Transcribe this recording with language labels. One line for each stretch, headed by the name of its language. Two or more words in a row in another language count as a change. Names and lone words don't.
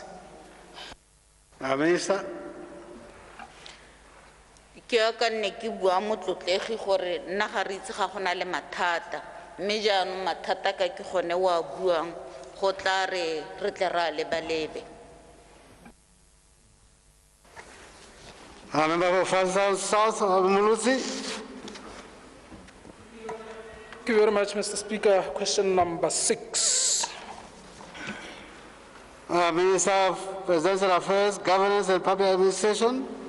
English: Minister.
Tswana: Ke ka nne ke bua motlotlegi gore nna ga re itse ga gona le mathata, mme jaanong mathata ka ke gone wa buang go tla re tle ra lebalebe.
English: Member for South Muluzi. Thank you very much, Mr. Speaker. Question number 6. Minister of Presidential Affairs, Governance and Public Administration.